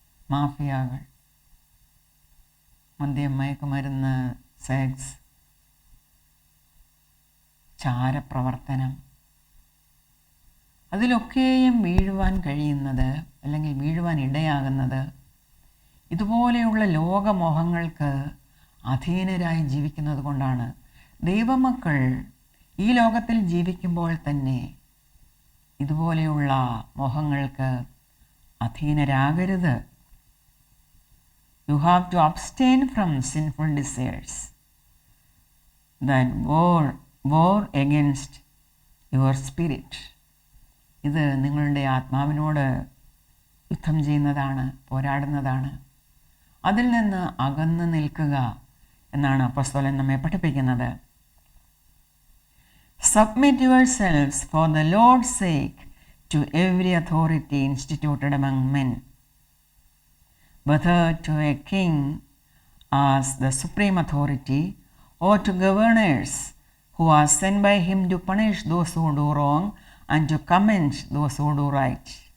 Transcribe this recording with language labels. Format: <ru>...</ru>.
<ml>മാഫിയകൾ, മദ്യം, മയക്കുമരുന്ന്, സെക്സ്, ചാരപ്രവർത്തനം, അതിലൊക്കെയും വീഴുവാൻ കഴിയുന്നത് അല്ലെങ്കിൽ വീഴുവാൻ ഇടയാകുന്നത് ഇതുപോലെയുള്ള ലോകമോഹങ്ങൾക്ക് അധീനരായി ജീവിക്കുന്നത് കൊണ്ടാണ്. ദൈവമക്കൾ ഈ ലോകത്തിൽ ജീവിക്കുമ്പോൾ തന്നെ ഇതുപോലെയുള്ള മോഹങ്ങൾക്ക് അധീനരാകരുത്.</ml> <en>You have to abstain from sinful desires that war against your spirit.</en> <ml>ഇത് നിങ്ങളുടെ ആത്മാവിനോട് യുദ്ധം ചെയ്യുന്നതാണ്, പോരാടുന്നതാണ്. അതിൽ നിന്ന് അകന്ന് നിൽക്കുക എന്നാണ് അപ്പോസ്തലൻ നമ്മെ പഠിപ്പിക്കുന്നത്.</ml> <en>Submit yourselves for the Lord's sake to every authority instituted among men, whether to a king as the supreme authority or to governors who are sent by him to punish those who do wrong and to commend those who do right.</en>